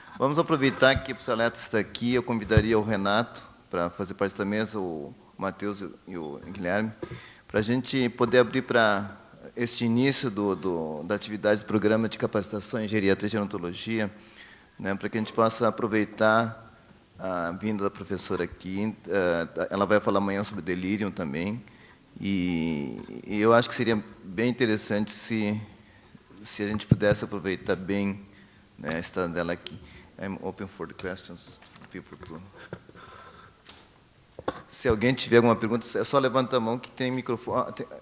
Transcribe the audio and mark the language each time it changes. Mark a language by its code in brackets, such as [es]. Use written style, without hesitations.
[pt] Vamos aproveitar que o professor Aleta está aqui. Eu convidaria o Renato para fazer parte da mesa, o Matheus e o Guilherme, para a gente poder abrir para este início da atividade do programa de capacitação em geriatria e gerontologia, né, para que a gente possa aproveitar a vinda da professora aqui. Ela vai falar amanhã sobre delírio também. E eu acho que seria bem interessante se a gente pudesse aproveitar bem, né, a estada dela aqui. [en] I'm open for the questions for people to... [pt] Se alguém tiver alguma pergunta, é só levantar a mão que tem microfone.